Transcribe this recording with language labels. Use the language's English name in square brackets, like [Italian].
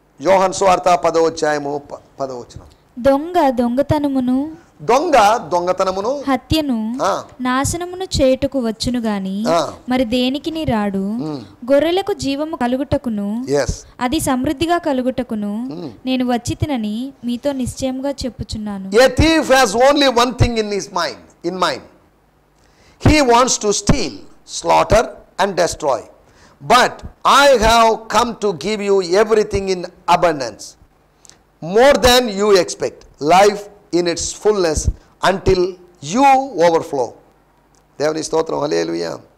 [Telugu] యోహాను సువార్త 10వ అధ్యాయము 10వ వచనం. దొంగతనమును హత్యను నాశనమును చేయుటకు వచ్చును గాని మరి దేనికిని రాడు. గొర్రెలకు జీవము కలుగుటకును అది సమృద్ధిగా కలుగుటకును నేను వచ్చి తినని మీతో నిశ్చయముగా చెప్పుచున్నాను. [English] A thief has only one thing in mind. He wants to steal, slaughter and destroy. But I have come to give you everything in abundance, more than you expect, life in its fullness until you overflow. [Telugu] దేవుని స్తోత్రం, హల్లెలూయా.